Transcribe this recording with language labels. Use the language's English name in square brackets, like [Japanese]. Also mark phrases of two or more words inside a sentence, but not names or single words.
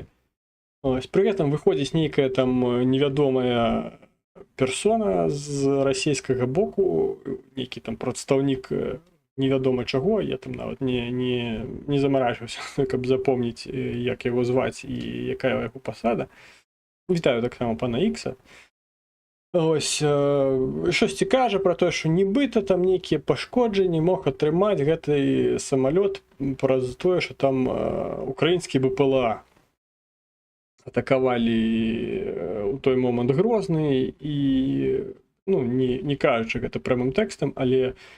[Belarusian] Пры гэтым выходзіць нейкая там невядомая персона з расійскага боку, нейкі там прадстаўнік невядома чаго, я там нават не замарачваўся, каб запомніць, як яго зваць і якая яго пасада. Вітаю таксама пана Ікса. [Ukrainian] Ось щось каже про те, що нібито там [Belarusian] нейкія пашкоджанні мог атрымаць гэты самалёт праз тое, що там украінскі БПЛА атакавалі у той момант Грозны і ну, не кажучы гэта прямым тэкстам, але